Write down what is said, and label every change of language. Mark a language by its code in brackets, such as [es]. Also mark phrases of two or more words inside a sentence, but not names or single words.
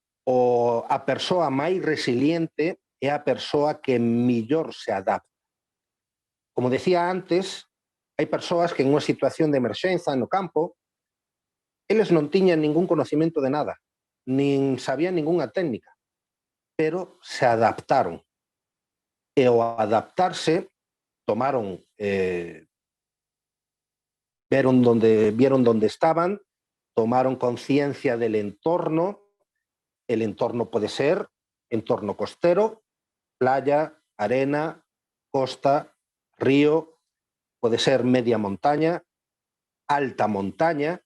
[gl] a persoa máis resiliente é a persoa que mellor se adapta. Como decía antes, hai persoas que en unha situación de emerxenza no campo, eles non tiñan ningún conocimento de nada, nin sabían ningunha técnica, pero se adaptaron. E ao adaptarse, [es] tomaron, vieron donde estaban, tomaron conciencia del entorno. El entorno puede ser entorno costero, playa, arena, costa, río, puede ser media montaña, alta montaña.